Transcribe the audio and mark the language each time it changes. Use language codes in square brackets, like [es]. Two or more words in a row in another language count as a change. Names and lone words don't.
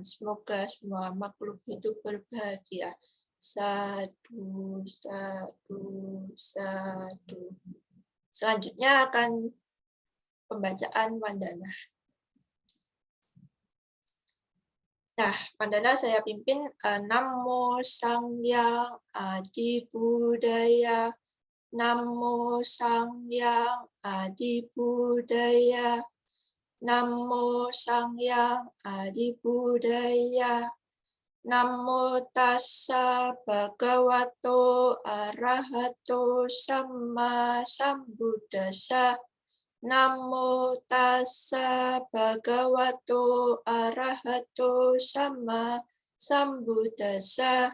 [id] Semoga semua makhluk hidup berbahagia. [pi] Sadu, sadu, sadu. [id] Selanjutnya akan pembacaan Wandanah. Nah, Wandanah saya pimpin. [sa] Namo Sangyang Adi Budaya. Namo Sangyang Adi Budaya. Namo Sangyang Adi Budaya. [pi] Namo Tassa Bhagavato Arahato Samma Sambuddhassa. Namo Tassa Bhagavato Arahato Samma Sambuddhassa.